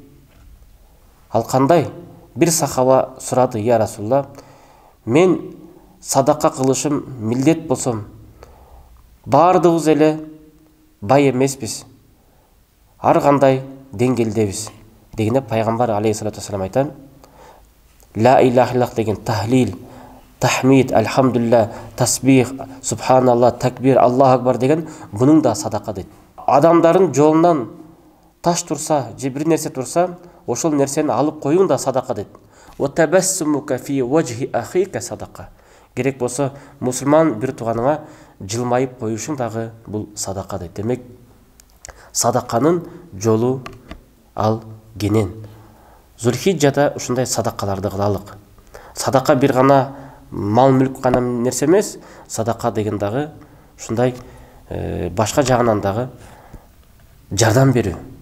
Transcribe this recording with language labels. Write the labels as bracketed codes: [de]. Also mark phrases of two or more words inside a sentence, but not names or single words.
[ky] Ал кандай? Бир сахаба сурады: "Я Расулла, мен садака кылышым милдет болсом, бардыгыбыз эле бай эмеспиз, ар кандай деңгээлдебиз" дегенде пайгамбар [ar] عليه الصلاة والسلام [ky] айтан: [ar] لا إله إلا الله [ky] деген тахлил, тахмид, альхамдулилlah, тасбих, субханаллах, такбир, [ar] الله أكبر [ky] деген бунун да садака дейт. Адамдардын жолунан таш турса, же бир нерсе турса, ошол нерсени алып коюң да садака дейт. [ar] وتبسمك في وجه أخيك صدقة. [ky] Керек болсо мусулман бир тууганыңа жылмайып коюшуң дагы бул садака дейт. Демек, садаканын жолу ал кенен. Зулхиджада ушундай садакаларды кылалык. Садака бир гана мал мүлк гана нерсе эмес, садака деген дагы ушундай башка жагынан дагы жардам берүү.